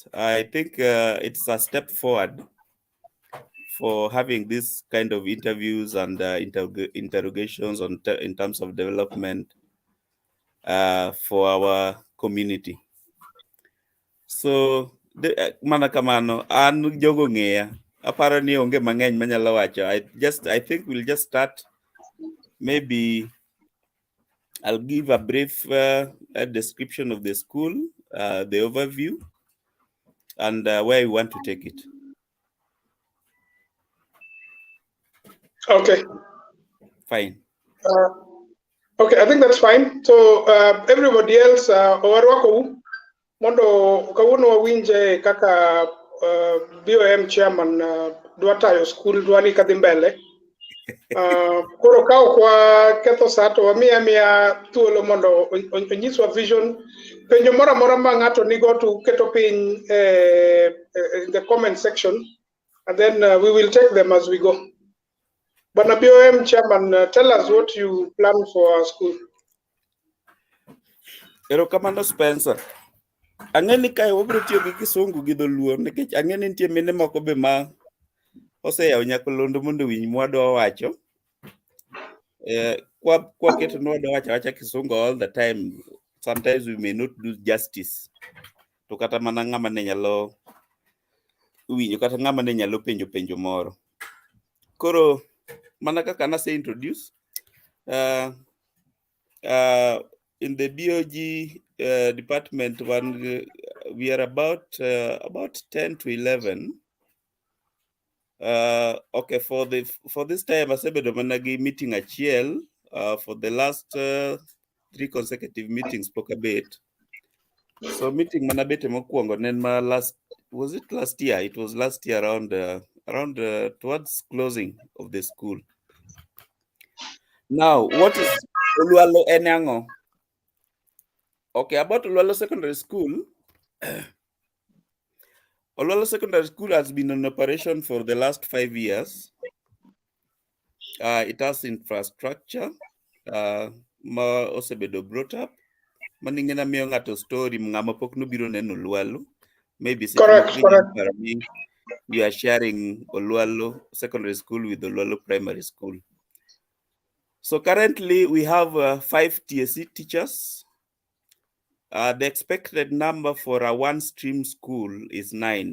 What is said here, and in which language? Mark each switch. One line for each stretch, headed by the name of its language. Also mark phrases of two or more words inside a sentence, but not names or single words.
English: I think it's a step forward for having this kind of interviews and interrogations in terms of development for our community.
Luo (Kenya and Tanzania): So mana kamano an jogo ng'eya, aparo ni onge mang'eny manyalo wacho.
English: I think we'll just start. Maybe I'll give a brief description of the school, the overview, and where we want to take it. Okay. Fine. Okay, I think that's fine. So everybody else,
Luo (Kenya and Tanzania): owarwako mondo kawuono wawinje kaka BOM chairman dwa tayo school dwani kadhi mbele. Koro ka ok waketho sa to wamiya miya thuolo mondo onyiswa vision. Penjo moro amora ma ng'ato nigo to keto piny
English: in the comment section, and then we will take them as we go. But BOM chairman, tell us what you plan for our school.
Luo (Kenya and Tanzania): Erokamano, Spencer. Ang'eni kae wabiro tiyo gi Kisungu gi Dholuo nikech ang'eni nitie mine moko be ma oseyawo nyakalondo mondo winj mwadwa wacho. Kwaketo nwadwa wacho awacha Kisungu
English: all the time, sometimes we may not do justice.
Luo (Kenya and Tanzania): To kata mana ng'ama ne nyalo winjo kata ng'ama ne nyalo penjo moro. Koro mana kaka nase
English: introduce, in the BOG department, we are about 10 to 11. Okay, for this time,
Luo (Kenya and Tanzania): asebedo mana gi meeting achiel
English: for the last 3 consecutive meetings spoke a bit.
Luo (Kenya and Tanzania): So meeting mana bete mokwongo nen ma
English: was it last year? It was last year around towards closing of the school. Now, what is Olwalo Enyango? Okay, about Olwalo Secondary School. Olwalo Secondary School has been in operation for the last 5 years. It has infrastructure.
Luo (Kenya and Tanzania): Ma osebedo
English: brought up.
Luo (Kenya and Tanzania): Maningena miyo ng'ato story ng'ama pok nobiro neno Olwalo.
English: Maybe Correct. we are sharing Olwalo Secondary School with Olwalo Primary School. So currently we have 5 TSC teachers. The expected number for a one-stream school is 9.